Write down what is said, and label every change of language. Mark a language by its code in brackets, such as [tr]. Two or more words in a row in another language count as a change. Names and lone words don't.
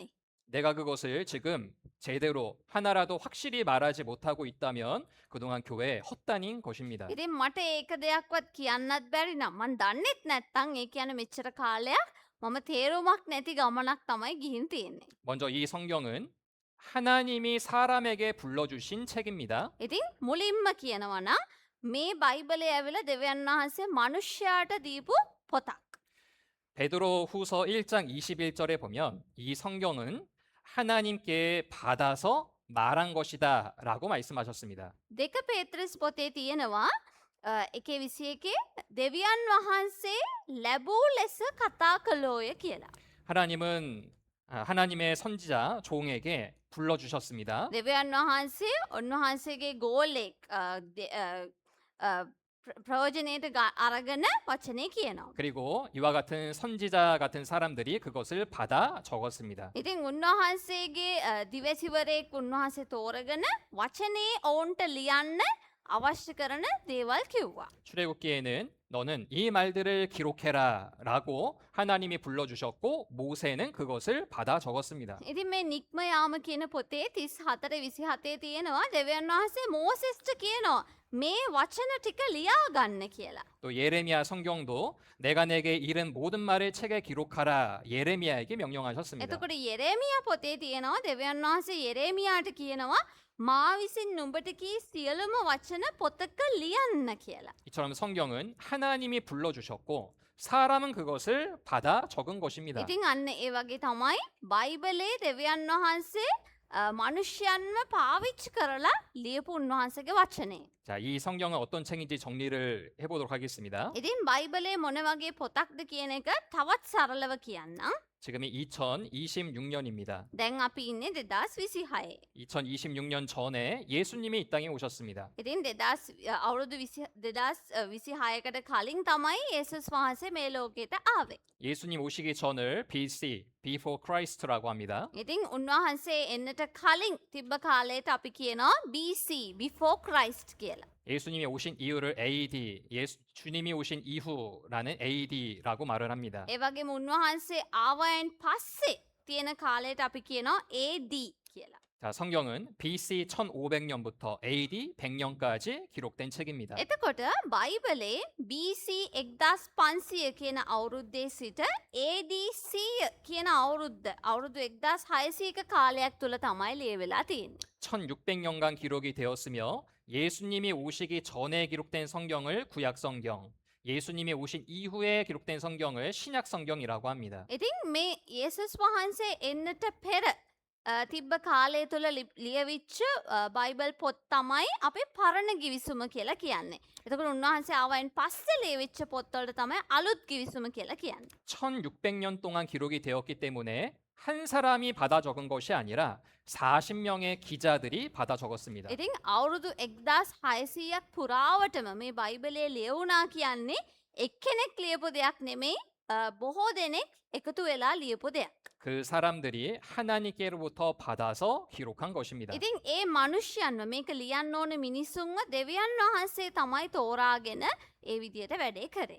[ko] 내가 그것을 지금 제대로 하나라도 확실히 말하지 못하고 있다면 그동안 교회에 헛다닌 것입니다. [si] ඉතින් මට ඒක දෙයක්වත් කියන්නත් බැරි නම් මන් දන්නෙත් නැත්තම් ඒ කියන්නේ මෙච්චර කාලයක් මම තේරුමක් නැති ගමනක් තමයි ගිහින් තියෙන්නේ. [ko] 먼저 이 성경은 하나님이 사람에게 불러주신 책입니다. [si] ඉතින් මුලින්ම කියනවා නම් මේ බයිබලය ඇවිල්ලා දෙවියන් වහන්සේ මිනිස්යාට දීපු පොතක්. [ko] 베드로 후서 1장 21절에 보면 이 성경은 하나님께 받아서 말한 것이다 라고 말씀하셨습니다. [si] දෙක පේත්‍රස් පොතේ තියෙනවා 1:21 දෙවියන් වහන්සේ ලැබූ ලෙස කතා කළෝය කියලා. [ko] 하나님은 하나님의 선지자 종에게 불러주셨습니다. [si] දෙවියන් වහන්සේ උන්වහන්සේගේ ගෝලෙක් ප්‍රයෝජනයට අරගෙන වචනේ කියනවා. [ko] 그리고 이와 같은 선지자 같은 사람들이 그것을 받아 적었습니다. [si] ඉතින් උන්වහන්සේගේ දිවසිවරයෙක් උන්වහන්සේ තෝරගෙන වචනේ ඔවුන්ට ලියන්න අවශ්‍ය කරන දේවල් කිව්වා. [ko] 출애굽기에는 너는 이 말들을 기록해라 라고 하나님이 불러주셨고 모세는 그것을 받아 적었습니다. [si] ඉතින් මේ නික්ම යාම කියන පොතේ 34 27 තියෙනවා දෙවියන් වහන්සේ මෝසෙස්ට කියනවා මේ වචන ටික ලියා ගන්න කියලා. [ko] 또 예레미야 성경도 내가 내게 이른 모든 말을 책에 기록하라 예레미야에게 명령하셨습니다. [si] එතකොට යෙරේමියා පොතේ තියෙනවා දෙවියන් වහන්සේ යෙරේමියාට කියනවා මා විසින් නුඹට කී සියලුම වචන පොතක ලියන්න කියලා. [ko] 이처럼 성경은 하나님이 불러주셨고 사람은 그것을 받아 적은 것입니다. [si] ඉතින් අන්න ඒ වගේ තමයි බයිබලේ දෙවියන් වහන්සේ මනුෂ්‍යයන්ව පාවිච්චි කරලා ලියපු උන්වහන්සේගේ වචනේ. [ko] 자, 이 성경은 어떤 책인지 정리를 해보도록 하겠습니다. [si] ඉතින් බයිබලේ මොන වගේ පොතක්ද කියන එක තවත් සරලව කියන්නම්. [ko] 지금이 2026년입니다. [si] දැන් අපි ඉන්නේ 2026. [ko] 2026년 전에 예수님이 이 땅에 오셨습니다. [si] ඉතින් අවුරුදු 2026කට කලින් තමයි යේසුස් වහන්සේ මේ ලෝකෙට ආවේ. [ko] 예수님 오시기 전을 BC, [en] Before Christ [ko] 라고 합니다. [si] ඉතින් උන්වහන්සේ එන්නට කලින් තිබ්බ කාලයට අපි කියනවා BC, [en] before Christ [si] කියලා. [ko] 예수님이 오신 이유를 AD, 주님이 오신 이후라는 AD라고 말을 합니다. [si] ඒ වගේම උන්වහන්සේ ආවයන් පස්සේ තියෙන කාලයට අපි කියනවා AD කියලා. [ko] 자, 성경은 BC 1500년부터 AD 100년까지 기록된 책입니다. [si] එතකොට බයිබලේ BC 1500 කියන අවුරුද්දේ සිට AD 100 කියන අවුරුදු 1600ක කාලයක් තුල තමයි ලියවිලා තියෙන්නේ. [ko] 1600년간 기록이 되었으며 예수님이 오시기 전에 기록된 성경을 구약 성경, 예수님이 오신 이후에 기록된 성경을 신약 성경이라고 합니다. [si] ඉතින් මේ යේසුස් වහන්සේ එන්නට පෙර තිබ්බ කාලය තුළ ලියවිච්ච බයිබල් පොත් තමයි අපි පරණ ගිවිසුම කියලා කියන්නේ. එතකොට උන්වහන්සේ ආවයින් පස්සේ ලියවිච්ච පොත්වලට තමයි අලුත් ගිවිසුම කියලා කියන්නේ. [ko] 1600년 동안 기록이 되었기 때문에 한 사람이 받아 적은 것이 아니라 40명의 기자들이 받아 적었습니다. [si] ඉතින් අවුරුදු 1600ක් පුරාවටම මේ බයිබලයේ ලියවුණා කියන්නේ එක්කෙනෙක් ලියපු දෙයක් නෙමෙයි බොහෝ දෙනෙක් එකතු වෙලා ලියපු දෙයක්. [ko] 그 사람들이 하나님께로부터 받아서 기록한 것입니다. [si] ඉතින් ඒ මනුෂ්‍යයන්ව මේක ලියන්න ඕන මිනිස්සුන්ව දෙවියන් වහන්සේ තමයි තෝරාගෙන ඒ විදියට වැඩේ කරේ.